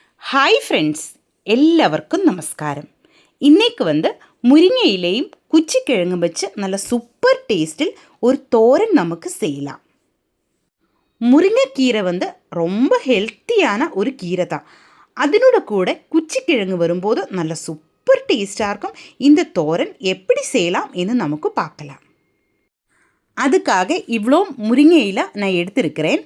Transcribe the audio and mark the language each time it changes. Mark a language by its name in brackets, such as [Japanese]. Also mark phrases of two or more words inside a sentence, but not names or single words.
[Malayalam] ഹായ് ഫ്രണ്ട്സ്, എല്ലാവർക്കും നമസ്കാരം. ഇന്നേക്ക് മുരിങ്ങ ഇലയും കുച്ചിക്കിഴങ്ങും വെച്ച് നല്ല സൂപ്പർ ടേസ്റ്റിൽ [Tamil] ஒரு தோரன் நமக்கு செய்யலாம். முருங்கைக்கீரை ரொம்ப ஹெல்த்தியான ஒரு கீரை தான். அதனோட கூட குச்சிக்கிழங்கு வரும்போது நல்ல சூப்பர் டேஸ்டாக இருக்கும். இந்த தோரன் எப்படி செய்யலாம் என்று நமக்கு பார்க்கலாம். அதுக்காக இவ்வளோ முருங்கை இலை நான் எடுத்திருக்கிறேன்.